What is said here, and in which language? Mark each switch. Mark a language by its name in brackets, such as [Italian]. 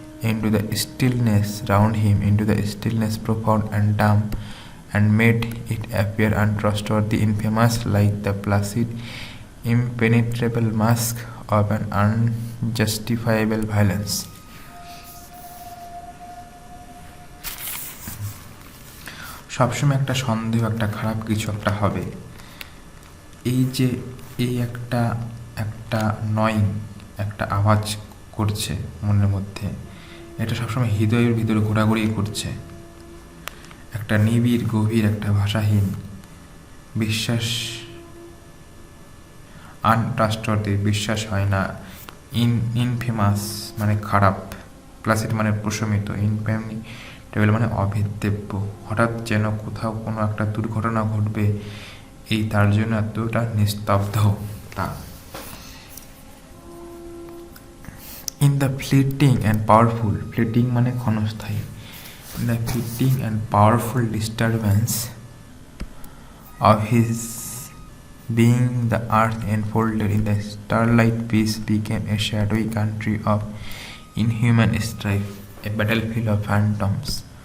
[English] into the stillness round him, into the stillness profound and dumb, and made it appear untrustworthy, infamous, like the placid, impenetrable mask of an unjustifiable violence. [Bangla] সবসময় একটা সন্দেহ, একটা খারাপ কিছু একটা হবে। এই যে এই একটা একটা নয়িং, একটা আওয়াজ করছে মনের মধ্যে, এটা সবসময় হৃদয়ের ভিতরে ঘোরাঘুরি করছে। একটা নিবিড় গভীর, একটা ভাষাহীন বিশ্বাস, আনট্রাস্টওয়ার্দি, বিশ্বাস হয় না। ইনফেমাস মানে খারাপ, প্লাসিড মানে প্রশমিত, ইনফেমিটেবল মানে অভেদ্যব্য। হঠাৎ যেন কোথাও কোনো একটা দুর্ঘটনা ঘটবে, এই তার জন্য এতটা নিস্তব্ধতা। [English] in the fleeting and powerful, [Bangla] fleeting মানে ক্ষণস্থায়ী, [English] in the fleeting and powerful disturbance of his being, the earth enfolded in the starlight peace became a shadowy country of inhuman strife, a battlefield of phantoms,